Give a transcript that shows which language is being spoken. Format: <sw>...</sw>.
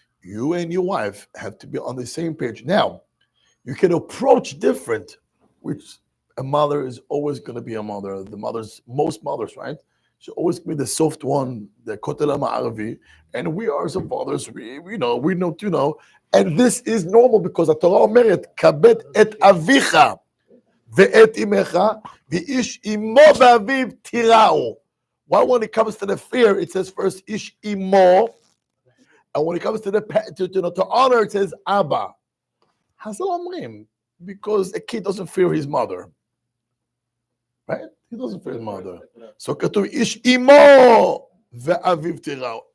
<en>You and your wife have to be on the same page. Now, you can approach different, which a mother is always going to be a mother. Most mothers, right? She'll always be the soft one, the kotel ma'aravi. And we are some fathers, we know. And this is normal because the Torah</en> <he>אומרת, כבד את אביך ואת אמך, ואיש אמו ואביו תיראו.</he> <en>Why when it comes to the fear, it says first, ish imo. And when it comes to to honor, it says Abba.</en> <he>Hazal omrim,</he> <en>because a kid doesn't fear his mother, right? He doesn't fear his mother. So</en> <he>katuv ish imo ve'aviv tirao.</he>